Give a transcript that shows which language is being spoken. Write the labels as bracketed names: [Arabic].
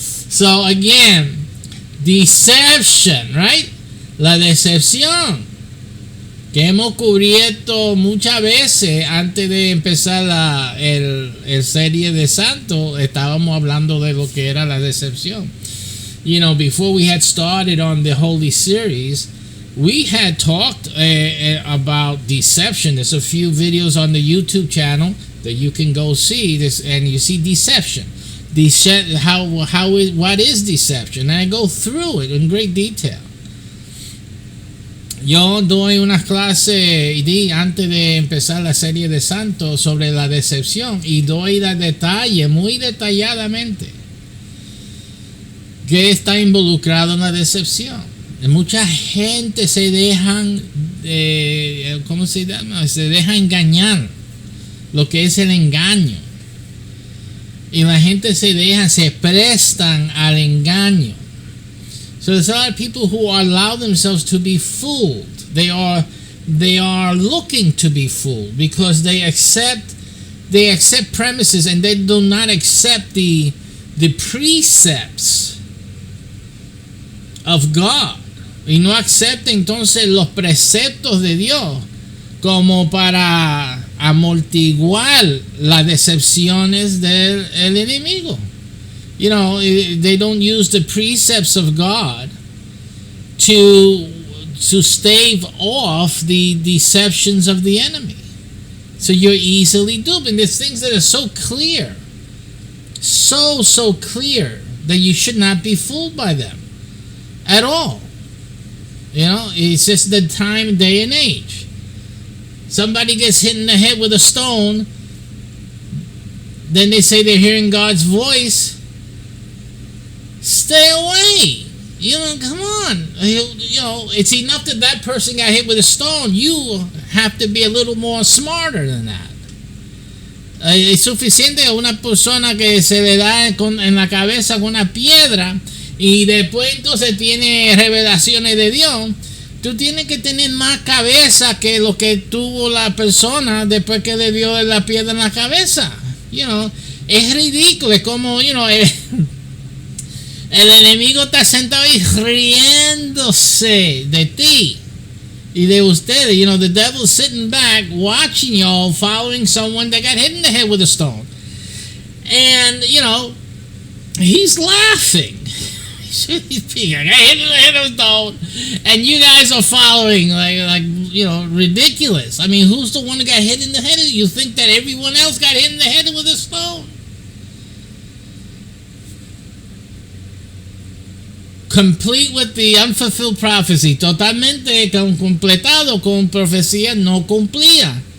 [English] So again, deception, right? [Spanish] La decepción que hemos cubierto muchas veces antes de empezar el serie de Santo. Estábamos hablando de lo que era la decepción. [English] Before we had started on the Holy series, we had talked about deception. There's a few videos on the YouTube channel that you can go see this, and you see deception. What is deception? And I go through it in great detail. [Spanish] Yo doy unas clases antes de empezar la serie de Santos sobre la decepción y doy el detalle muy detalladamente que está involucrado en la decepción. Mucha gente se dejan se deja engañar, lo que es el engaño, y la gente se prestan al engaño. [English] So there's a lot of people who allow themselves to be fooled. They are looking to be fooled because they accept premises and they do not accept the precepts of God. [Spanish] Y no acepta entonces los preceptos de Dios como para amortiguar las decepciones del enemigo. [English] They don't use the precepts of God to stave off the deceptions of the enemy. So you're easily duped. And there's things that are so clear, so clear, that you should not be fooled by them at all. It's just the time, day, and age. Somebody gets hit in the head with a stone, then they say they're hearing God's voice. Stay away. Come on. It's enough that person got hit with a stone. You have to be a little more smarter than that. [Spanish] Es suficiente a una persona que se le da en la cabeza con una piedra y después entonces tiene revelaciones de Dios, tú tienes que tener más cabeza que lo que tuvo la persona después que le dio la piedra en la cabeza. Es ridículo, es como, el enemigo está sentado ahí riéndose de ti y de ustedes. [English] The devil's sitting back watching y'all following someone that got hit in the head with a stone. And, he's laughing. He's being got hit in the head with a stone. And you guys are following like ridiculous. I mean, who's the one that got hit in the head? You think that everyone else got hit in the head with a stone? Complete with the unfulfilled prophecy. [Spanish] Totalmente completado con profecía no cumplida.